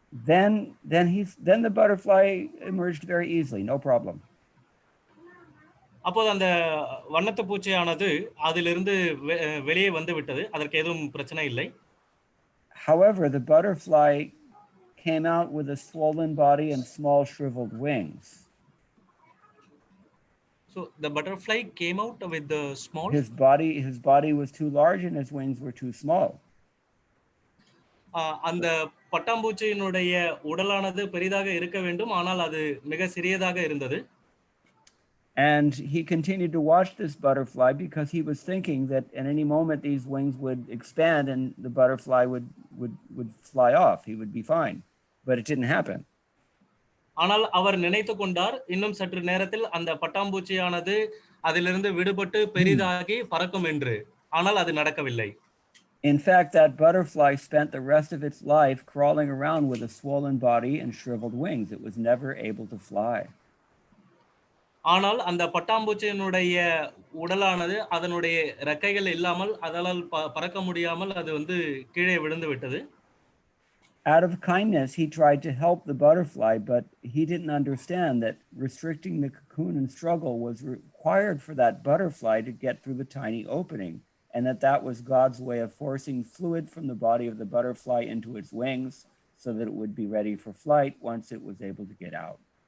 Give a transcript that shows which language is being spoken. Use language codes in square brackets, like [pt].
[en] Then the butterfly emerged very easily, no problem. [ta] அப்போது அந்த வண்ணத்து பூச்சியானது அதிலிருந்து வெளியே வந்து விட்டது. அதற்கு எதுவும் பிரச்சனை இல்லை. [en] However, the butterfly came out with a swollen body and small shriveled wings. So the butterfly came out with the small. His body was too large and his wings were too small. [ta] அந்த பட்டாம்பூச்சியினுடைய உடலானது பெரிதாக இருக்க வேண்டும், ஆனால் அது மிக சிறியதாக இருந்தது. [en] And he continued to watch this butterfly because he was thinking that at any moment these wings would expand and the butterfly would fly off. He would be fine. But it didn't happen. [ta] ஆனால் அவர் நினைத்து கொண்டார், இன்னும் சற்று நேரத்தில் அந்த பட்டாம்பூச்சியானது அதிலிருந்து விடுபட்டு பெரிதாகி பறக்கும் என்று. ஆனால் அது நடக்கவில்லை. [en] In fact, that butterfly spent the rest of its life crawling around with a swollen body and shriveled wings. It was never able to fly. [ta] ஆனால் அந்த பட்டாம்பூச்சியினுடைய உடலானது அதனுடைய ரெக்கைகள் இல்லாமல் அதனால் பறக்க முடியாமல் அது வந்து கீழே விழுந்து விட்டது. [en] Out of kindness, he tried to help the butterfly, but he didn't understand that restricting the cocoon and struggle was required for that butterfly to get through the tiny opening, and that was God's way of forcing fluid from the body of the butterfly into its wings so that it would be ready for flight once it was able to get out.